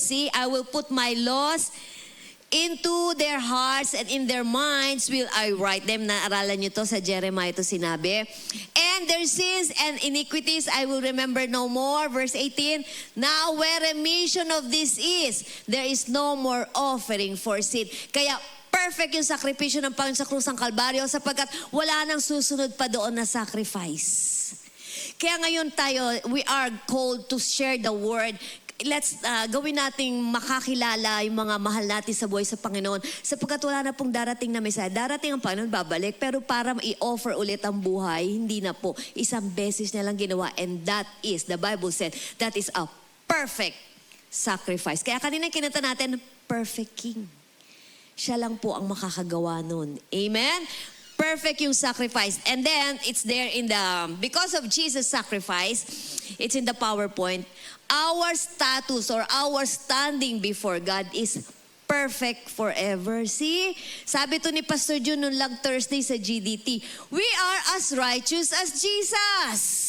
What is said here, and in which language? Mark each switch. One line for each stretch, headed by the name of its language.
English: See, I will put my laws into their hearts and in their minds will I write them.
Filipino: Naaralan nyo to sa Jeremiah to sinabi.
English: And their sins and iniquities I will remember no more. Verse 18, now where remission of this is, there is no more offering for sin.
Filipino: Kaya perfect yung sakripisyo ng Panginoon sa krus ng Kalbaryo sapagkat wala nang susunod pa doon na sacrifice. Kaya ngayon tayo,
English: we are called to share the word.
Filipino: Let's gawin nating makakilala yung mga mahal natin sa buhay sa Panginoon sapagkat wala na pong darating na Mesaya. Darating ang Panginoon, babalik, pero para i-offer ulit ang buhay, hindi na po. Isang beses na lang ginawa,
English: and that is, the Bible said, that is a perfect sacrifice.
Filipino: Kaya kanina kinanta natin, perfect King. Siya lang po ang makakagawa nun. Amen? Perfect yung sacrifice.
English: And then, it's there in the, because of Jesus' sacrifice, it's in the PowerPoint, our status or our standing before God is perfect forever. See?
Filipino: Sabi to ni Pastor Jun noong lang Thursday sa GDT,
English: we are as righteous as Jesus.